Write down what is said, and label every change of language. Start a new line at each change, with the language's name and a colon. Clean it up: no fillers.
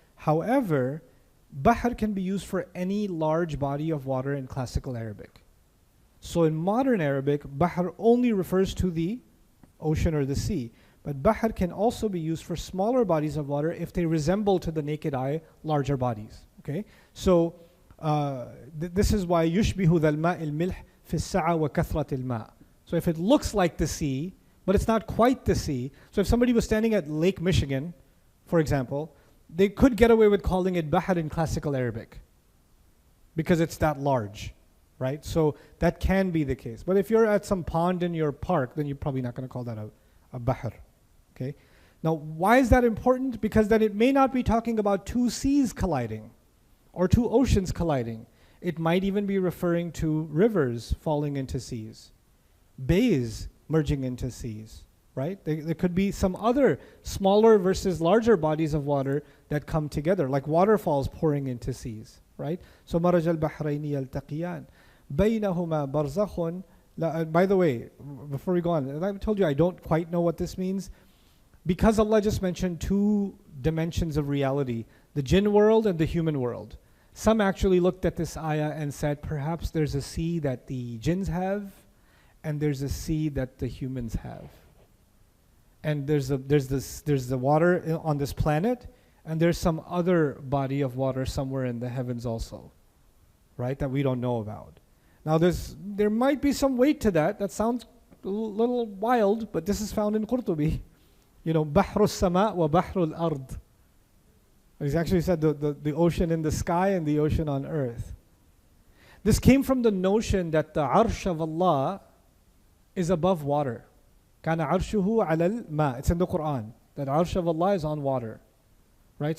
English: However, Bahr can be used for any large body of water in classical Arabic. So in modern Arabic, Bahr only refers to the ocean or the sea. But Bahr can also be used for smaller bodies of water if they resemble to the naked eye larger bodies. Okay? So this is why
Arabic: يشبه ذا الماء الملح في السعة وكثرة الماء.
English: So if it looks like the sea, but it's not quite the sea. So if somebody was standing at Lake Michigan, for example, they could get away with calling it Bahr in classical Arabic because it's that large, right? So that can be the case. But if you're at some pond in your park, then you're probably not going to call that a Bahr, okay? Now, why is that important? Because then it may not be talking about two seas colliding or two oceans colliding. It might even be referring to rivers falling into seas, bays merging into seas, right? There could be some other smaller versus larger bodies of water that come together, like waterfalls pouring into seas, right?
Arabic: So مرج البحرين يلتقيان بينهما برزخ.
English: By the way, before we go on, I told you I don't quite know what this means. Because Allah just mentioned two dimensions of reality, the jinn world and the human world. Some actually looked at this ayah and said, perhaps there's a sea that the jinns have, and there's a sea that the humans have. And there's the water on this planet, and there's some other body of water somewhere in the heavens also, right, that we don't know about. Now there might be some weight to that. That sounds a little wild, but this is found in Qurtubi. You know,
Arabic: بحر السماء وبحر الأرض.
English: He's actually said the ocean in the sky and the ocean on earth. This came from the notion that the arsh of Allah is above water.
Arabic: كان عرشه على الماء.
English: It's in the Quran that arsh of Allah is on water, right?